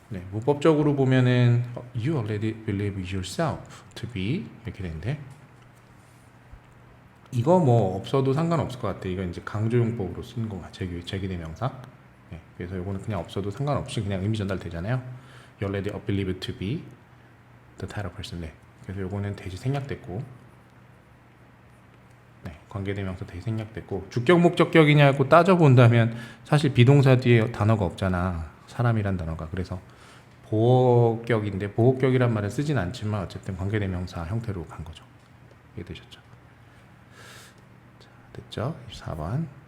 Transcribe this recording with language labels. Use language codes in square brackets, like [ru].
[ko] 문법적으로 보면은 [en] you already believe yourself to be [ko] 이렇게 되는데, 이거 없어도 상관없을 것 같아. 이거 이제 강조용법으로 쓰는 거 같아. 제기대명사. 그래서 이거는 그냥 없어도 상관없이 그냥 의미 전달되잖아요. [en] You already believe to be the type of person. [ko] 그래서 이거는 대시 생략됐고, 관계대명사 대시 생략됐고, 주격 목적격이냐고 따져본다면 사실 비동사 뒤에 단어가 없잖아. 사람이란 단어가. 그래서 보호격인데, 보호격이란 말을 쓰진 않지만 어쨌든 관계대명사 형태로 간 거죠. 이해되셨죠? 자, 됐죠? 24번.